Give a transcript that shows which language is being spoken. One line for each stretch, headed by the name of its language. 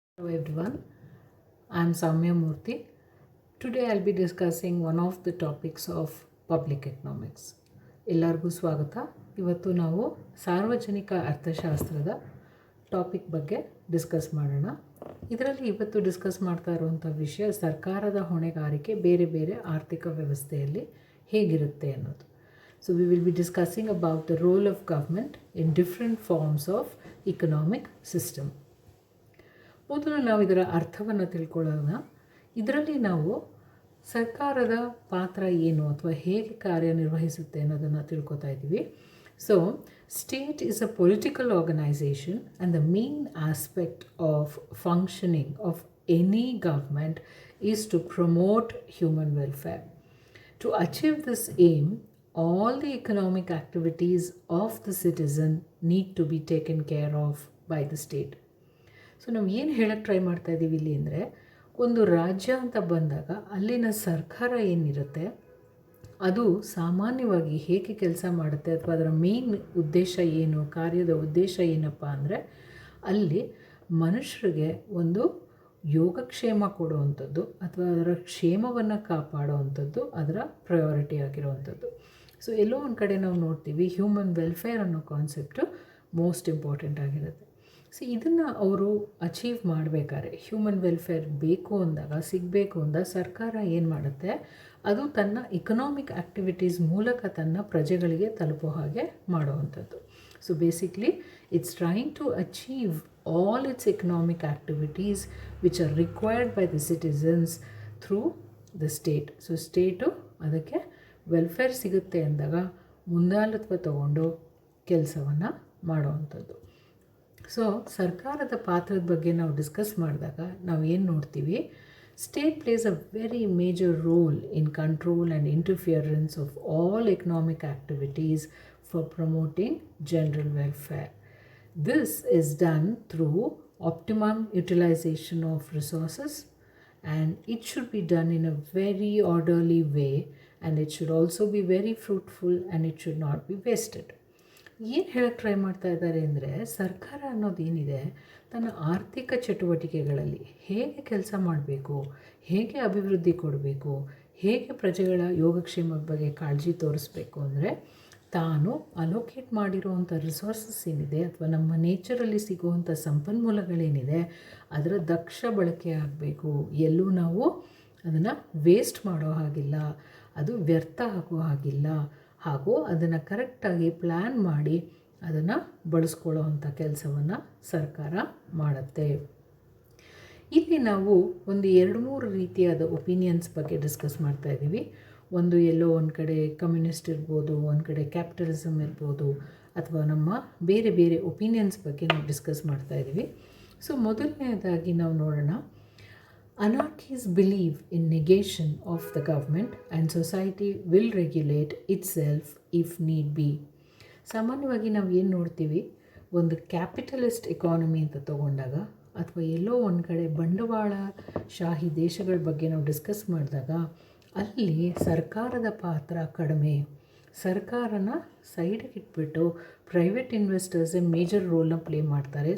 English: Hello everyone, I'm Samya Murthy. Today I'll be discussing one of the topics of public economics.
Kannada: ಎಲ್ಲರಿಗೂ ಸ್ವಾಗತ. ಇವತ್ತು ನಾವು ಸಾರ್ವಜನಿಕ ಅರ್ಥಶಾಸ್ತ್ರದ ಟಾಪಿಕ್ ಬಗ್ಗೆ ಡಿಸ್ಕಸ್ ಮಾಡೋಣ. ಇದರಲ್ಲಿ ಇವತ್ತು ಡಿಸ್ಕಸ್ ಮಾಡ್ತಾ ಇರುವಂಥ ವಿಷಯ ಸರ್ಕಾರದ ಹೊಣೆಗಾರಿಕೆ ಬೇರೆ ಬೇರೆ ಆರ್ಥಿಕ ವ್ಯವಸ್ಥೆಯಲ್ಲಿ ಹೇಗಿರುತ್ತೆ ಅನ್ನೋದು.
English: So we will be discussing about the role of government in different forms of economic system.
Kannada: ಮೊದಲು ನಾವು ಇದರ ಅರ್ಥವನ್ನು ತಿಳ್ಕೊಳ್ಳೋಣ. ಇದರಲ್ಲಿ ನಾವು ಸರ್ಕಾರದ ಪಾತ್ರ ಏನು ಅಥವಾ ಹೇಗೆ ಕಾರ್ಯನಿರ್ವಹಿಸುತ್ತೆ ಅನ್ನೋದನ್ನು ತಿಳ್ಕೊತಾ ಇದ್ದೀವಿ.
English: So state is a political organisation and the main aspect of functioning of any government is to promote human welfare. To achieve this aim, all the economic activities of the citizen need to be taken care of by the state.
Kannada: So ನಾವು ಏನು ಹೇಳಕ್ಕೆ try ಮಾಡ್ತಾ ಇದ್ದೀವಿ ಇಲ್ಲಿ ಅಂದರೆ, ಒಂದು ರಾಜ್ಯ ಅಂತ ಬಂದಾಗ ಅಲ್ಲಿನ ಸರ್ಕಾರ ಏನಿರುತ್ತೆ ಅದು ಸಾಮಾನ್ಯವಾಗಿ ಹೇಗೆ ಕೆಲಸ ಮಾಡುತ್ತೆ ಅಥವಾ ಅದರ ಮೇನ್ ಉದ್ದೇಶ ಏನು, ಕಾರ್ಯದ ಉದ್ದೇಶ ಏನಪ್ಪ ಅಂದರೆ ಅಲ್ಲಿ ಮನುಷ್ಯರಿಗೆ ಒಂದು ಯೋಗಕ್ಷೇಮ ಕೊಡುವಂಥದ್ದು ಅಥವಾ ಅದರ ಕ್ಷೇಮವನ್ನು ಕಾಪಾಡುವಂಥದ್ದು ಅದರ ಪ್ರಯಾರಿಟಿ ಆಗಿರುವಂಥದ್ದು. ಸೊ ಎಲ್ಲೋ ಒಂದು ಕಡೆ ನಾವು ನೋಡ್ತೀವಿ ಹ್ಯೂಮನ್ ವೆಲ್ಫೇರ್ ಅನ್ನೋ ಕಾನ್ಸೆಪ್ಟು ಮೋಸ್ಟ್ ಇಂಪಾರ್ಟೆಂಟ್ ಆಗಿರುತ್ತೆ. ಸೊ ಇದನ್ನು ಅವರು ಅಚೀವ್ ಮಾಡಬೇಕಾದ್ರೆ ಹ್ಯೂಮನ್ ವೆಲ್ಫೇರ್ ಬೇಕು ಅಂದಾಗ ಸಿಗಬೇಕು ಅಂದಾಗ ಸರ್ಕಾರ ಏನು ಮಾಡುತ್ತೆ, ಅದು ತನ್ನ ಇಕನಾಮಿಕ್ ಆ್ಯಕ್ಟಿವಿಟೀಸ್ ಮೂಲಕ ತನ್ನ ಪ್ರಜೆಗಳಿಗೆ ತಲುಪೋ ಹಾಗೆ ಮಾಡುವಂಥದ್ದು.
English: So basically it's trying to achieve all its economic activities which are required by the citizens through the state.
Kannada: So state ಅದಕ್ಕೆ ವೆಲ್ಫೇರ್ ಸಿಗುತ್ತೆ ಅಂದಾಗ ಮುಂದಾಳತ್ವ ತಗೊಂಡು ಕೆಲಸವನ್ನು ಮಾಡುವಂಥದ್ದು. ಸೊ ಸರ್ಕಾರದ ಪಾತ್ರದ ಬಗ್ಗೆ ನಾವು ಡಿಸ್ಕಸ್ ಮಾಡಿದಾಗ ನಾವು ಏನು ನೋಡ್ತೀವಿ,
English: State plays a very major role in control and interference of all economic activities for promoting general welfare. This is done through optimum utilization of resources, and it should be done in a very orderly way, and it should also be very fruitful, and it should not be wasted.
Kannada: ಏನು ಹೇಳಕ್ಕೆ try ಮಾಡ್ತಾ ಇದ್ದಾರೆ ಅಂದರೆ, ಸರ್ಕಾರ ಅನ್ನೋದೇನಿದೆ ತನ್ನ ಆರ್ಥಿಕ ಚಟುವಟಿಕೆಗಳಲ್ಲಿ ಹೇಗೆ ಕೆಲಸ ಮಾಡಬೇಕು, ಹೇಗೆ ಅಭಿವೃದ್ಧಿ ಕೊಡಬೇಕು, ಹೇಗೆ ಪ್ರಜೆಗಳ ಯೋಗಕ್ಷೇಮದ ಬಗ್ಗೆ ಕಾಳಜಿ ತೋರಿಸ್ಬೇಕು ಅಂದರೆ ತಾನು ಅಲೋಕೇಟ್ ಮಾಡಿರುವಂಥ ರಿಸೋರ್ಸಸ್ ಏನಿದೆ ಅಥವಾ ನಮ್ಮ ನೇಚರಲ್ಲಿ ಸಿಗುವಂಥ ಸಂಪನ್ಮೂಲಗಳೇನಿದೆ ಅದರ ದಕ್ಷ ಬಳಕೆ ಆಗಬೇಕು. ಎಲ್ಲೂ ನಾವು ಅದನ್ನು ವೇಸ್ಟ್ ಮಾಡೋ ಹಾಗಿಲ್ಲ, ಅದು ವ್ಯರ್ಥ ಆಗೋ ಹಾಗಿಲ್ಲ, ಹಾಗೂ ಅದನ್ನು ಕರೆಕ್ಟಾಗಿ ಪ್ಲ್ಯಾನ್ ಮಾಡಿ ಅದನ್ನು ಬಳಸ್ಕೊಳ್ಳೋ ಅಂಥ ಕೆಲಸವನ್ನು ಸರ್ಕಾರ ಮಾಡುತ್ತೆ. ಇಲ್ಲಿ ನಾವು ಒಂದು 2-3 ರೀತಿಯಾದ ಒಪಿನಿಯನ್ಸ್ ಬಗ್ಗೆ ಡಿಸ್ಕಸ್ ಮಾಡ್ತಾ ಇದ್ದೀವಿ. ಒಂದು ಎಲ್ಲೋ ಒಂದು ಕಡೆ ಕಮ್ಯುನಿಸ್ಟ್ ಇರ್ಬೋದು, ಒಂದು ಕಡೆ ಕ್ಯಾಪಿಟಲಿಸಮ್ ಇರ್ಬೋದು, ಅಥವಾ ನಮ್ಮ ಬೇರೆ ಬೇರೆ ಒಪಿನಿಯನ್ಸ್ ಬಗ್ಗೆ ನಾವು ಡಿಸ್ಕಸ್ ಮಾಡ್ತಾ ಇದ್ದೀವಿ. ಸೊ ಮೊದಲನೇದಾಗಿ ನಾವು ನೋಡೋಣ,
English: anarchists believe in negation of the government and society will regulate itself if need be.
Kannada: ಸಾಮಾನ್ಯವಾಗಿ ನಾವು ಏನು ನೋಡ್ತೀವಿ, ಒಂದು ಕ್ಯಾಪಿಟಲಿಸ್ಟ್ ಎಕಾನಮಿ ಅಂತ ತಗೊಂಡಾಗ ಅಥವಾ ಎಲ್ಲೋ ಒಂದು ಕಡೆ ಬಂಡವಾಳಶಾಹಿ ದೇಶಗಳ ಬಗ್ಗೆ ನಾವು ಡಿಸ್ಕಸ್ ಮಾಡಿದಾಗ ಅಲ್ಲಿ ಸರ್ಕಾರದ ಪಾತ್ರ ಕಡಿಮೆ. ಸರ್ಕಾರನ ಸೈಡಿಗೆ ಇಟ್ಬಿಟ್ಟು ಪ್ರೈವೇಟ್ ಇನ್ವೆಸ್ಟರ್ಸೇ ಮೇಜರ್ ರೋಲ್ನ ಪ್ಲೇ ಮಾಡ್ತಾರೆ.